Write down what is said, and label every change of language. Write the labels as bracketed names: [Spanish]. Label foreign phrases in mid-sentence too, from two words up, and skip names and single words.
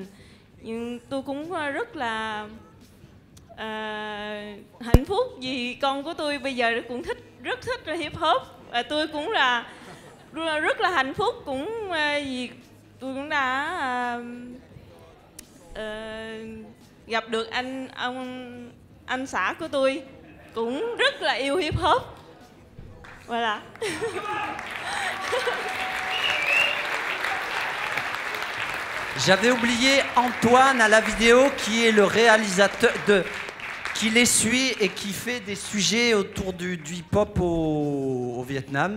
[Vietnamese] Nhưng tôi cũng rất là hạnh phúc vì con của tôi bây giờ cũng rất thích [English] hip hop. [Vietnamese] Và tôi cũng là rất là hạnh phúc cũng vì tôi cũng đã gặp được anh xã của tôi cũng rất là yêu [English] hip hop. [French] Voilà. J'avais oublié Antoine à la vidéo, qui est le réalisateur qui les suit et qui fait des sujets autour du hip-hop au Vietnam.